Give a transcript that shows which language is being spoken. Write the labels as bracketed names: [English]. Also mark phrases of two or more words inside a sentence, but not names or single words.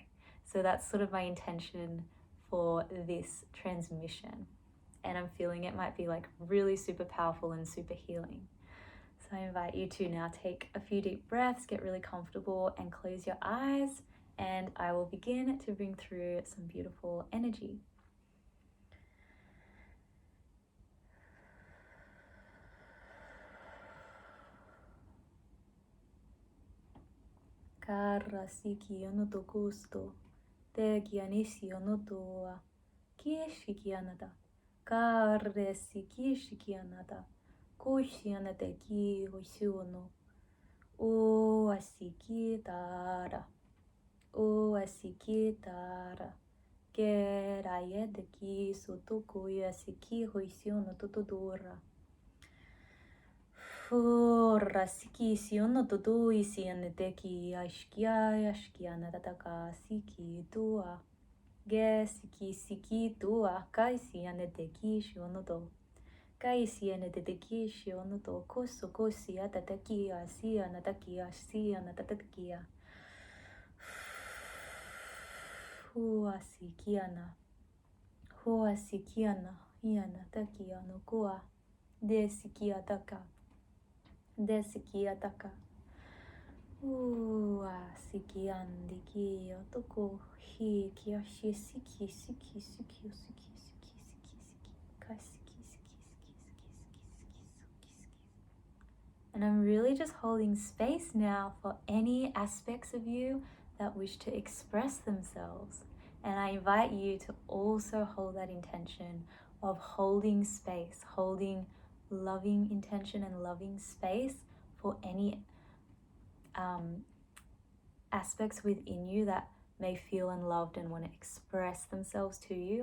[English] So that's sort of my intention for this transmission. And I'm feeling it might be like really super powerful and super healing. So I invite you to now take a few deep breaths, get really comfortable and close your eyes. And I will begin to bring through some beautiful energy. Cara siki no to gusto, te gianisio no tua, kieshiki anada, care siki shiki anada, kushi anade ki hoisuono, o asiki dara, o asiki dara, geraye de ki sotoku asiki hoisiono totodora. Ora siki siono todo isiane deki ashkia nadataka siki tua. Ge siki tua kai siane deki shiono do. Kai siane deki shiono do koso kosi atataki asia nataki asia natatakia. Hua sikiana. Hua sikiana. Iana takia no kua. De sikia taka. Desiki ataka. Siki andiki otoko hi kiashi siki siki siki siki siki siki siki kai siki siki siki siki siki. And I'm really just holding space now for any aspects of you that wish to express themselves. And I invite you to also hold that intention of holding space, holding loving intention and loving space for any aspects within you that may feel unloved and want to express themselves to you.